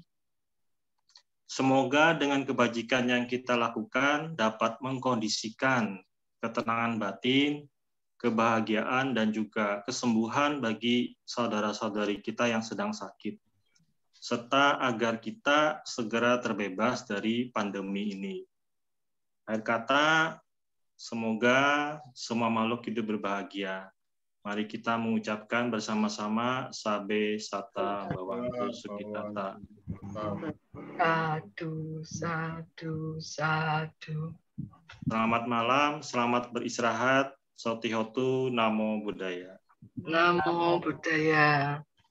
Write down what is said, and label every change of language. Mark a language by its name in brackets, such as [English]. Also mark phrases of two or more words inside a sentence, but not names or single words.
[Indonesian] Semoga dengan kebajikan yang kita lakukan dapat mengkondisikan ketenangan batin, kebahagiaan, dan juga kesembuhan bagi saudara-saudari kita yang sedang sakit, serta agar kita segera terbebas dari pandemi ini. Akhir kata, semoga semua makhluk hidup berbahagia. Mari kita mengucapkan bersama-sama [Pali] Sabbe satta bhavantu sukhitata. Sadu, sadu, sadu. [Indonesian] Selamat malam, selamat beristirahat. [Pali] Sotihotu, Namo Buddhaya. Namo Buddhaya.